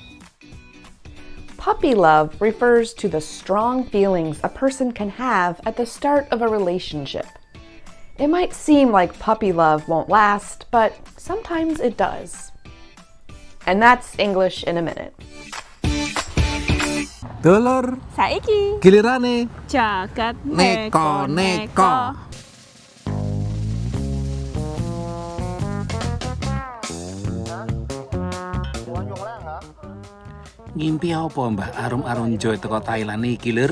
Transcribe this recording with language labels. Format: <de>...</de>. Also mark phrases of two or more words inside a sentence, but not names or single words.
<en>Puppy love refers to the strong feelings a person can have at the start of a relationship. It might seem like puppy love won't last, but sometimes it does. And that's English in a minute.</en> <jv>Dulur, Saiki gilirane jagat neko-neko. Ngimpi apa Mbah Arum Joy teko Thailand iki lur?</jv>